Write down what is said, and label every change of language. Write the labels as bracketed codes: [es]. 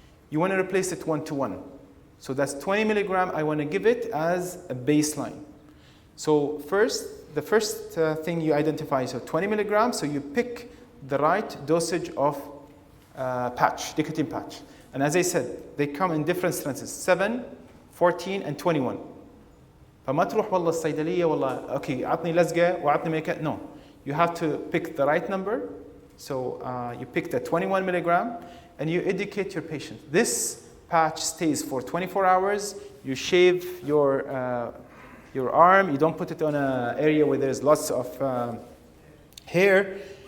[en] You want to replace it 1-to-1. So that's 20 milligram, I want to give it as a baseline. So the first thing you identify, so 20 milligrams, so you pick the right dosage of nicotine patch. And as I said, they come in different strengths, 7, 14, and 21. [ar] فما تروح والله الصيدلية والله okay عطني لزقة وعطني ميكا. [en] No, you have to pick the right number. So you pick the 21 milligram and you educate your patient. This patch stays for 24 hours. You shave your arm. You don't put it on an area where there's lots of hair.